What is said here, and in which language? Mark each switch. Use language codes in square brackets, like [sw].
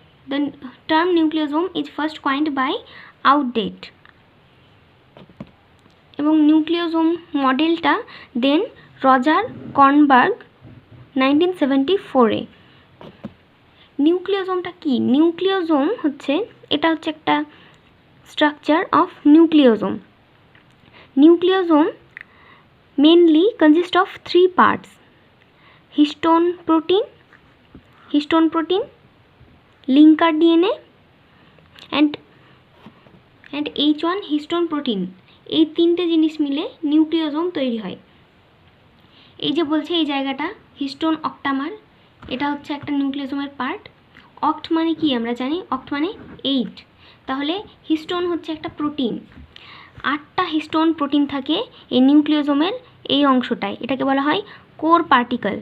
[en] The term nucleosome is first coined by Outdate. [bn] এবং nucleosome মডেলটা দেন Roger Kornberg 1974-এ। নিউক্লিওজোমটা কি? Nucleosome হচ্ছে, এটা হচ্ছে একটা [en] Structure of nucleosome. Nucleosome mainly consist of 3 parts: histone protein, linker DNA and H1 histone protein। [bn] এই 3টে জিনিস মিলে নিউক্লিওজোম তৈরি হয়। এই যে বলছে এই জায়গাটা হিস্টোন অক্টামার, এটা হচ্ছে একটা নিউক্লিওজোমের পার্ট। অক্ট মানে কি আমরা জানি, অক্ট মানে 8। তাহলে হিস্টোন হচ্ছে একটা প্রোটিন। 8টা হিস্টোন প্রোটিন থাকে এই নিউক্লিওজোমের এই অংশটায়, এটাকে বলা হয় কোর পার্টিকেল।